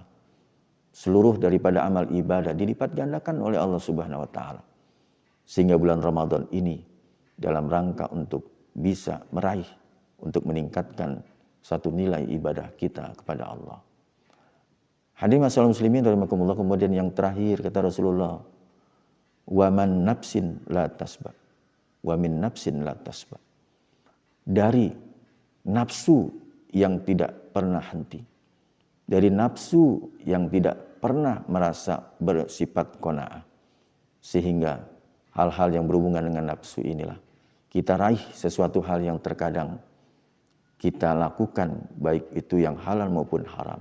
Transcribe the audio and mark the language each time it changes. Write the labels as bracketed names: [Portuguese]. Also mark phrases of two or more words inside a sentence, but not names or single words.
[Indonesian] Seluruh daripada amal ibadah dilipat gandakan oleh Allah [Arabic] سبحانه وتعالى. [Indonesian] Sehingga bulan Ramadan ini dalam rangka untuk bisa meraih, untuk meningkatkan satu nilai ibadah kita kepada Allah. Hadirin [Arabic] ماشاءالله المسلمين رحمكم الله. [Indonesian] Kemudian yang terakhir kata Rasulullah, [Arabic] ومن نفس لا تشبع. ومن نفس لا تشبع. [Indonesian] Dari nafsu yang tidak pernah henti, dari nafsu yang tidak pernah merasa bersifat qanaah, sehingga hal-hal yang berhubungan dengan nafsu inilah kita raih sesuatu hal yang terkadang kita lakukan, baik itu yang halal maupun haram.